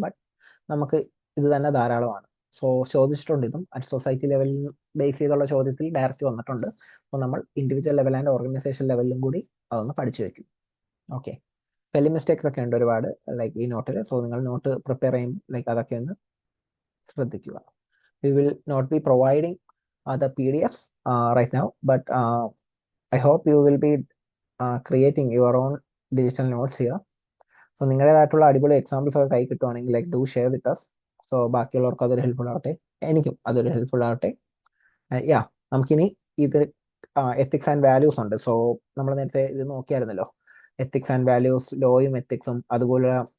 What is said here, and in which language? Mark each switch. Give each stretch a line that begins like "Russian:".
Malayalam: But നമുക്ക് ഇത് തന്നെ ധാരാളമാണ്. സോ ചോദിച്ചിട്ടുണ്ട് ഇതും അറ്റ് സൊസൈറ്റി ലെവലിൽ ബേസ് ചെയ്തുള്ള ചോദ്യത്തിൽ ഡയറക്റ്റ് വന്നിട്ടുണ്ട്. അപ്പോൾ നമ്മൾ ഇൻഡിവിജ്വൽ ലെവൽ ആൻഡ് ഓർഗനൈസേഷൻ ലെവലിലും കൂടി അതൊന്ന് പഠിച്ചു വെക്കും. ഓക്കെ, സ്പെല്ലിംഗ് മിസ്റ്റേക്സ് ഒക്കെ ഉണ്ട് ഒരുപാട് ലൈക്ക് ഈ നോട്ടിൽ. സോ നിങ്ങൾ നോട്ട് പ്രിപ്പയർ ചെയ്യും ലൈക്ക് അതൊക്കെ ഒന്ന് ശ്രദ്ധിക്കുക.
English: We will not be providing the PDFs right now, but I hope you will be creating your own digital notes here.
Malayalam: So നിങ്ങളുടേതായിട്ടുള്ള അടിപൊളി എക്സാമ്പിൾസ് ഒക്കെ കൈ കിട്ടുവാണെങ്കിൽ like
English: Do share with us.
Malayalam: So ബാക്കിയുള്ളവർക്ക് അതൊരു ഹെൽപ്ഫുൾ ആവട്ടെ, എനിക്കും അതൊരു ഹെൽപ്ഫുൾ ആവട്ടെ. യാ, നമുക്കിനി ഇത് എത്തിക്സ് ആൻഡ് വാല്യൂസ് ഉണ്ട്. സോ നമ്മൾ നേരത്തെ ഇത് നോക്കിയായിരുന്നല്ലോ, എത്തിക്സ് ആൻഡ് വാല്യൂസ്, ലോയും എത്തിക്സും, അതുപോലെ